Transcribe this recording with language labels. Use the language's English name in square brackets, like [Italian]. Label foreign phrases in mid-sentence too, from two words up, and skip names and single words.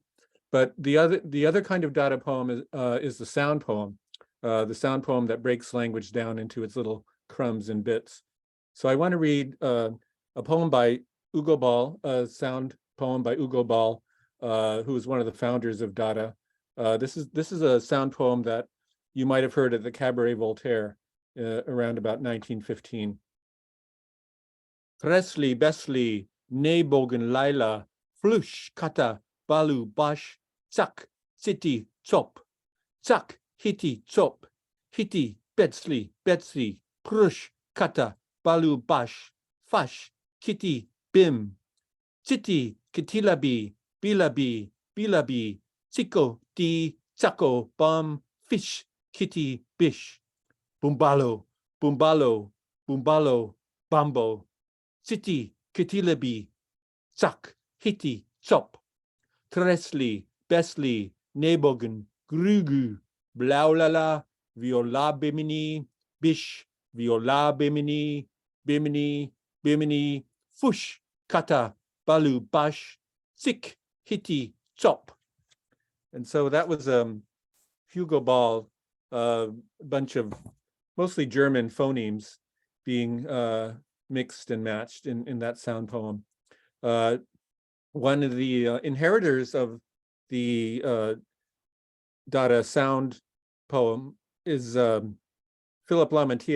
[English] But the other kind of Dada poem is the sound poem that breaks language down into its little crumbs and bits. So I want to read a poem by Hugo Ball, a sound poem by Hugo Ball, who was one of the founders of Dada. This is a sound poem that you might have heard at the Cabaret Voltaire around about 1915. Tresli, Besli, Nebogen, Laila, Flush, Kata, Balu, Bash, Tsak, Siti, Chop, Tsak, Hiti, Chop, Hiti, Betsli, Betsli, Prush, Kata, Balu, Bash, Fash, Kitty, Bim, Siti, Kitilabi, Bilabi, Bilabi, Siko, Di, Tsako, Bum, Fish, Kitty, Bish, Bumbalo, Bumbalo, Bumbalo, Bambo, Siti, Kitilabi, Tsak, Hiti, Chop, Tresli, Besli, Nebogen, Grugu, Blaulala, Viola Bimini, Bish, Viola Bimini, Bimini, Bimini, Fush, Kata, Balu, Bash, Sik, Hiti, Chop. And so that was Hugo Ball, a bunch of mostly German phonemes being mixed and matched in that sound poem. One of the inheritors of the Dada sound poem is Philip Lamantia.